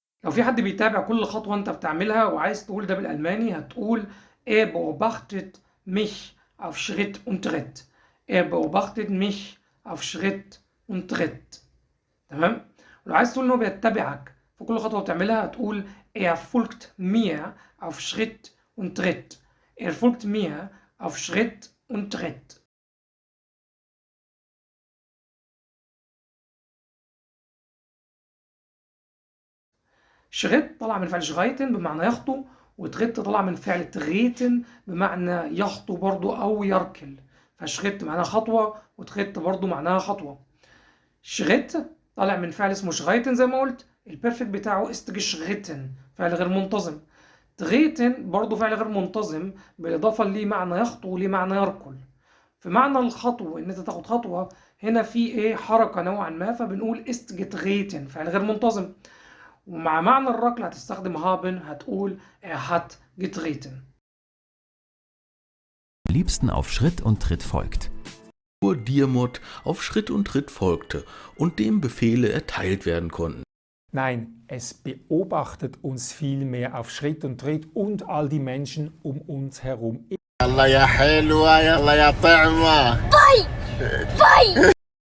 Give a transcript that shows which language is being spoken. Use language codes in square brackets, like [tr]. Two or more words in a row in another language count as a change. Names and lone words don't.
[ar] لو في حد بيتابع كل خطوة أنت بتعملها وعايز تقول ده بالألماني هتقول [de] Er beobachtet mich auf Schritt und Tritt. Er beobachtet mich auf Schritt und Tritt. [ar] تمام؟ ولو عايز تقول إن هو بيتبعك في كل خطوة بتعملها هتقول [de] Er folgt mir auf Schritt und Tritt. Er folgt mir auf Schritt und Tritt. [ar] شريت طلع من فعل شغايتن بمعنى يخطو، وتريت طلع من فعل تغيتن بمعنى يخطو برضو أو يركل. فشريت معناها خطوة، وتريت برضو معناها خطوة. شريت طالع من فعل اسمه شغايتن زي ما قلت، البيرفكت بتاعه استجشغتن، فعل غير منتظم. تغيتن برضو فعل غير منتظم، بالإضافة ليه معنى يخطو وليه معنى يركل. في معنى الخطو إن أنت تاخد خطوة، هنا في إيه حركة نوعا ما، فبنقول استجتغيتن فعل غير منتظم. ومع معنى الركل هتستخدم haben، هتقول [de] hat getreten. Am liebsten auf Schritt und Tritt folgt. Diarmuid auf Schritt und Tritt folgte und dem Befehle erteilt werden konnten. Nein, es beobachtet uns vielmehr auf Schritt und Tritt und all die Menschen um uns herum. [ar] يلا يا حلوة يلا يا طعمة. باي باي.